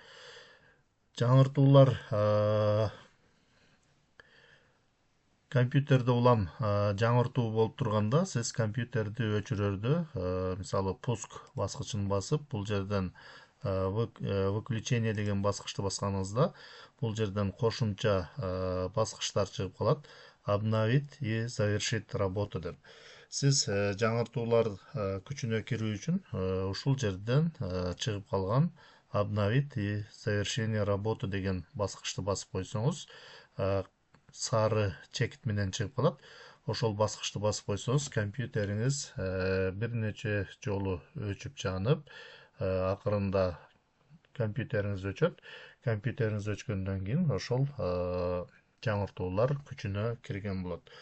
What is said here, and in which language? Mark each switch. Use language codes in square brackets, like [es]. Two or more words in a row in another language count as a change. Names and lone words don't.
[ky] Жаңыртуулар Компьютерде улам жаңыртуу болуп турганда сиз компьютерди өчүрөрдө мисалы пуск баскычын басып бул жерден выключение деген баскычты басканыңызда бул жерден кошумча баскычтар чыгып калат. [ru] Обновить и завершить работу деп. [ky] Сиз жаңыртуулар күчүнө кирүү үчүн ушул жерден чыгып калган [ru] обновить и завершение работы [ky] деген баскычты басып койсоңуз сары чекит менен чыгып калат. Ошол баскычты басып койсоңуз компьютериңиз бир нече жолу өчүп жанып, акырында компьютериңиз өчөт. Компьютериңиз өчкөндөн кийин ошол жаңыртуулар күчүнө кирген болот.